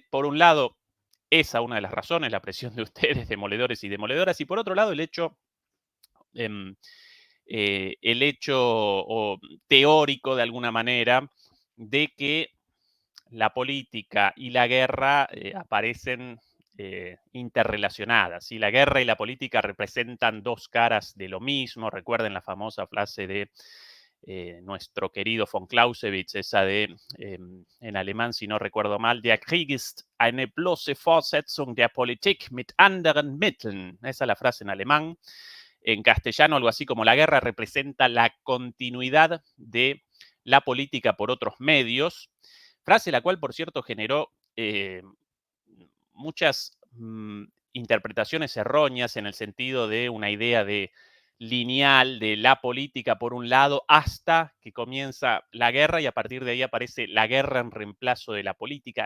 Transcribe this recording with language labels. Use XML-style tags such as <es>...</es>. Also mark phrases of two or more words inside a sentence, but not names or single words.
<es>Por un lado, esa una de las razones, la presión de ustedes, demoledores y demoledoras, y por otro lado, em, el hecho teórico de alguna manera de que la política y la guerra aparecen interrelacionadas. ¿Sí? La guerra y la política representan dos caras de lo mismo. Recuerden la famosa frase de nuestro querido von Clausewitz, esa de, en alemán, si no recuerdo mal,</es> <de>der Krieg ist eine bloße Fortsetzung der Politik mit anderen Mitteln.</de> <es>Esa es la frase en alemán. En castellano, algo así como la guerra representa la continuidad de la política por otros medios, frase la cual, por cierto, generó muchas interpretaciones erróneas en el sentido de una idea de lineal de la política por un lado hasta que comienza la guerra y a partir de ahí aparece la guerra en reemplazo de la política.</es>